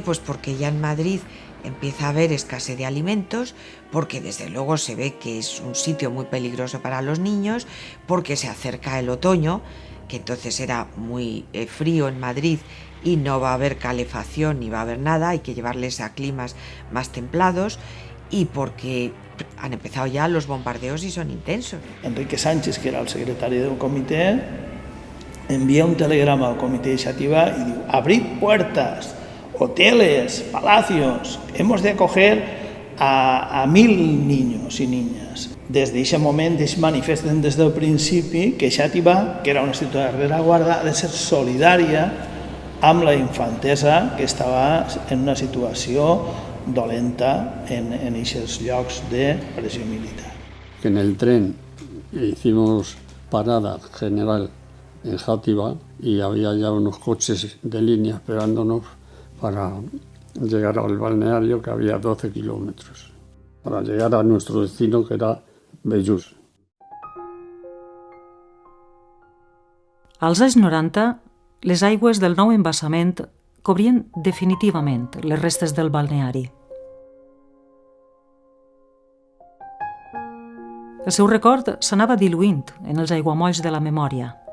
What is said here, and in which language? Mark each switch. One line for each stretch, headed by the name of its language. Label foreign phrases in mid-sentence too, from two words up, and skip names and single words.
Spanish: Pues porque ya en Madrid empieza a haber escasez de alimentos, porque desde luego se ve que es un sitio muy peligroso para los niños, porque se acerca el otoño, que entonces era muy frío en Madrid y no va a haber calefacción ni va a haber nada, hay que llevarles a climas más templados, y porque han empezado ya los bombardeos y son intensos.
Catalan: Enrique Sánchez, que era el secretari del comitè, envia un telegrama al comitè d'iniciativa i diu:
Spanish: abrid puertas, hoteles, palacios, hemos de acoger a 1.000 niños y niñas.
Catalan: Des d'aquest moment ells manifesten des del principi que Xàtiva, que era una ciutat de rereguarda, ha de ser solidària amb la infantesa que estava en una situació dolenta en aquests llocs de pressió militar.
Spanish: En el tren hicimos parada general en Játiva y había ya unos coches de línea esperándonos para llegar al balneario, que había 12 kilómetros, para llegar a nuestro destino, que era Bellús.
Catalan: Als anys 90, les aigües del nou embassament cobrien definitivament les restes del balneari. El seu record s'anava diluint en els aiguamolls de la memòria.